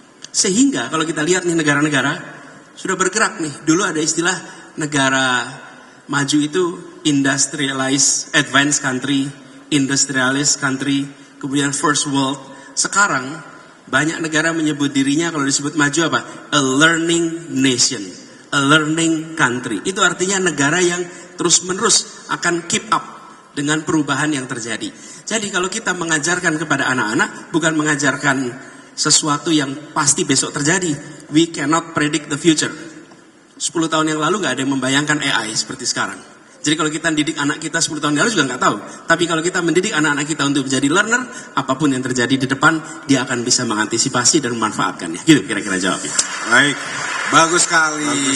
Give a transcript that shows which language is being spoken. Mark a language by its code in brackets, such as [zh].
[id] Sehingga kalau kita lihat nih negara-negara, sudah bergerak nih. Dulu ada istilah negara maju itu industrialized, advanced country, industrialist country, kemudian first world. Sekarang banyak negara menyebut dirinya kalau disebut maju apa? [en] A learning nation, a learning country. [id] Itu artinya negara yang terus-menerus akan keep up dengan perubahan yang terjadi. Jadi kalau kita mengajarkan kepada anak-anak, bukan mengajarkan sesuatu yang pasti besok terjadi. [en] We cannot predict the future. [id] 10 tahun yang lalu nggak ada yang membayangkan AI seperti sekarang. Jadi kalau kita mendidik anak kita 10 tahun lalu juga nggak tahu. Tapi kalau kita mendidik anak-anak kita untuk menjadi learner, apapun yang terjadi di depan, dia akan bisa mengantisipasi dan memanfaatkannya. Gitu kira-kira jawabnya. Baik, bagus sekali.